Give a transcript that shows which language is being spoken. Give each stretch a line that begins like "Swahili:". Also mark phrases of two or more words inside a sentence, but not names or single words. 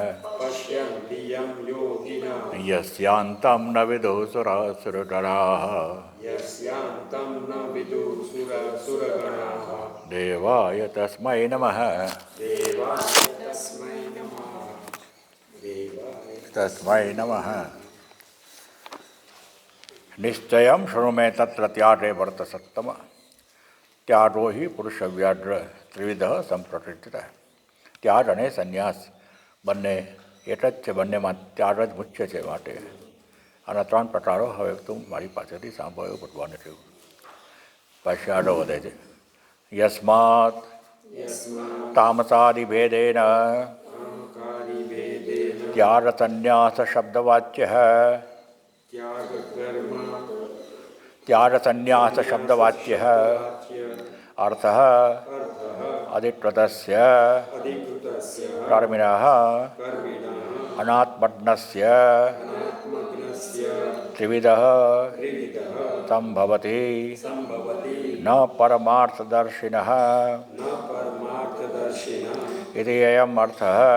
Sanskrit: यस्यान्तं न विदुसुरासुरगणाः देवाय तस्मै नमः तस्मै नमः। निश्चयं शृणु मे तत्र त्यागे वर्तसत्तम। त्यागो ही पुरुषव्याघ्र त्रिविधः સંપ્રકૃતિતઃ।
Gujarati: ત્યાગ અને સંન્યાસ બંને એક જ છે, બંનેમાં ત્યાગ જ મુખ્ય છે. માટે આના ત્રણ પ્રકારો હવે તું મારી પાસેથી સાંભળ્યો ભગવાને કહ્યું. પછી આગળ વધે છે.
Sanskrit: यस्मात तामसादिभेदेन त्याग संन्यास शब्दवाच्यः त्याग संन्यास शब्दवाच्यः अर्थः अधिकृतस्य कर्मिणः अनात्मज्ञस्य त्रिविधः संभवति न परमार्थदर्शिनः इति अयम् अर्थः